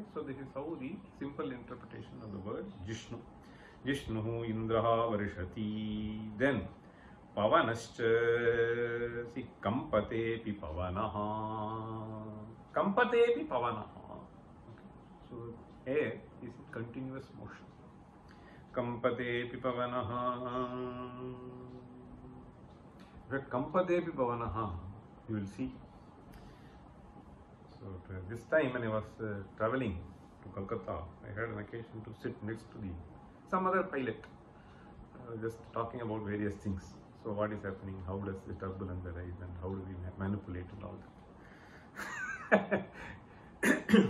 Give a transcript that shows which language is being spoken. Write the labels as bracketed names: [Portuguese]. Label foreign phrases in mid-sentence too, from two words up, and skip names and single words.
[English] So this is how the simple interpretation of the word Jishnu. [Sanskrit] जिष्णुः इन्द्रः वर्षति. [English] Then Pavanascha. [Sanskrit] See कम्पते पि पवनः. कम्पते पि पवनः. [English] Okay. So air is in continuous motion. [Sanskrit] कम्पते पि पवनः. But कम्पते पि पवनः, [English] you will see. So this time when I was traveling to Kolkata, I had an occasion to sit next to some other pilot, just talking about various things. So what is happening, how does the turbulence arise and how do we manipulate and all that.